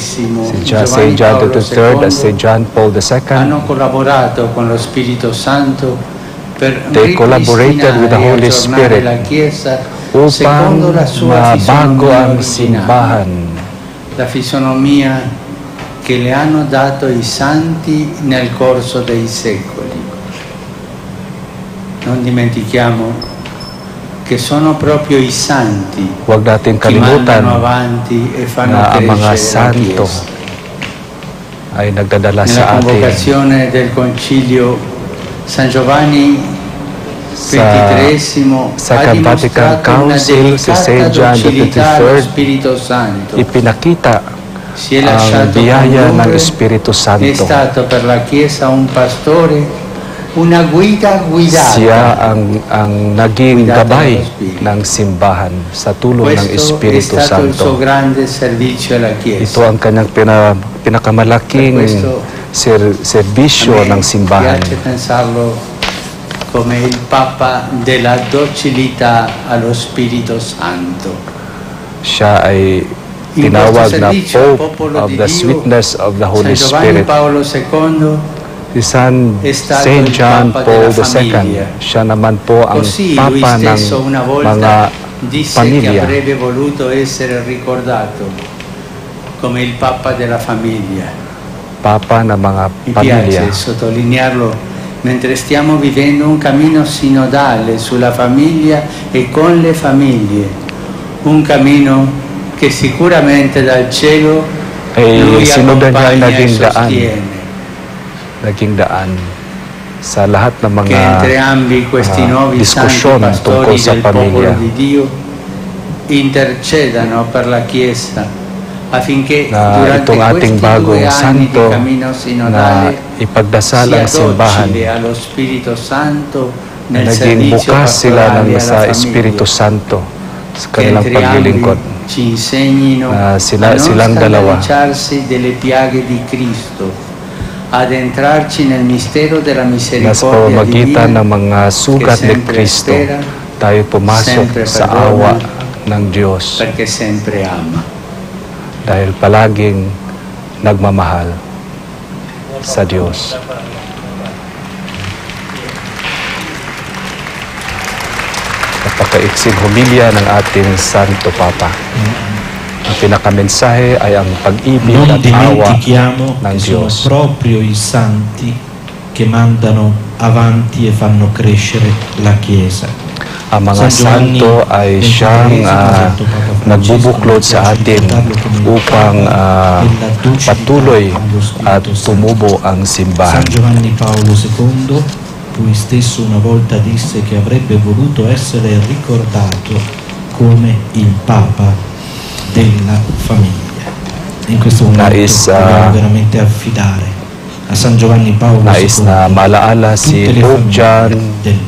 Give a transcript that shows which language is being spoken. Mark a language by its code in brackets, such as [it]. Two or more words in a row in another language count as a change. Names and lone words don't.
[tl] Si [it] Giovanni [en] St. John [it] Paolo [tl] III at [it] II [en] St. John Paul II, [it] hanno collaborato con lo Spirito Santo per [en] they collaborated with the [it] ripristinare e [en] Holy [it] aggiornare [en] Spirit [it] la Chiesa [tl] upang [it] secondo la sua [tl] mabago [it] fisionomia [tl] ang [it] originale, [tl] simbahan. [it] la fisionomia che le hanno dato i santi nel corso dei secoli. Non dimentichiamo che sono proprio i santi [tl] Huwag natin [it] che [tl] kalimutan [it] mandano avanti e fanno [tl] na ang mga [it] crescere la [tl] santo [it] Chiesa. [tl] ay nagdadala [it] Nella [tl] sa atin [it] convocazione del Concilio San Giovanni [tl] sa [it] XXIII ha [en] Second Vatican [it] dimostrato una [en] Council, si St. [it] delicata [en] John the [it] docilità allo [en] 23rd, [it] Spirito Santo. [tl] ipinakita [it] Si è [tl] ang [it] lasciato [tl] biyaya ng [it] condurre, [tl] Espiritu [it] è [tl] Santo. [it] stato per la Chiesa un pastore, una guida guidata. [tl] Siya ang naging gabay ng simbahan sa tulong ng [it] Questo è [tl] Espiritu [it] stato il suo [tl] Santo. [it] grande servizio alla Chiesa. [tl] Ito ang kanyang pinakamalaking [it] Per questo [tl] serbisyo ng simbahan. [it] piace pensarlo come il Papa della docilità allo Spirito Santo. [tl] Siya ay [it] In [tl] tinawag [it] questo [tl] na [it] servizio al [en] Pope [it] popolo [en] of [it] di [en] the [it] Dio, [en] sweetness of the Holy [it] San Giovanni [en] Spirit. [it] Paolo II [tl] Si [it] è stato [en] St. [it] il [en] John [it] Papa [en] Paul [it] della [en] II, [it] famiglia. [tl] siya naman po ang [it] Così lui [tl] Papa ng [it] stesso una volta [tl] mga [it] disse che [tl] pamilya. [it] avrebbe voluto essere ricordato come il Papa della famiglia. [tl] Papa ng mga [it] Mi [tl] pamilya. [it] piace sottolinearlo mentre stiamo vivendo un cammino sinodale sulla famiglia e con le famiglie, un cammino che sicuramente dal cielo lui [tl] sinundan niya ay [it] accompagna e [tl] naging daan. [it] sostiene. [tl] Naging daan sa lahat ng mga [it] Che entrambi questi nuovi santi [tl] diskusyon tungkol [it] pastori [tl] sa [it] del popolo [tl] pamilya. [it] di Dio intercedano per la Chiesa affinché [tl] Na [it] durante [tl] itong ating [it] questi [tl] bagong [it] 2 anni [tl] santo [it] di cammino [tl] na [it] sinodale [tl] ipagdasal [it] sia [tl] ang simbahan [it] docile allo Spirito Santo [tl] na [it] nel [tl] naging [it] servizio [tl] bukas sila [it] pastorale alla [tl] sa [it] famiglia, [tl] Espiritu Santo sa [it] che [tl] kanilang [it] entrambi [tl] paglilingkod. [it] ci insegnino [tl] Na [it] a non [tl] silang dalawa [it] scandalizzarsi delle piaghe di Cristo, ad entrarci nel mistero della [tl] na sa [it] misericordia [tl] pamamagitan [it] divina [tl] ng mga sugat [it] che [tl] ni [it] sempre [tl] Kristo [it] spera, [tl] tayo pumasok [it] sempre [tl] sa [it] perdona, [tl] awa ng Diyos [it] perché sempre ama. [tl] dahil palaging nagmamahal sa Diyos. Napakaiksing humilya ng ating Santo Papa. Ang pinakamensahe ay ang pag-ibig [it] Non [tl] at awa [it] dimentichiamo [tl] ng [it] che sono [tl] Diyos. [it] proprio i santi che mandano avanti e fanno crescere la Chiesa. [tl] Ang mga [it] San Giovanni [tl] santo ay siyang nagbubuklod sa atin upang patuloy at tumubo ang simbahan. [it] San Giovanni Paolo II, lui stesso una volta disse che avrebbe voluto essere ricordato come il Papa della famiglia. In questo momento dobbiamo veramente affidare a San Giovanni Paolo [tl] Nais [it] II [tl] na malaala si [it] tutte le [en] Pope John [it] famiglie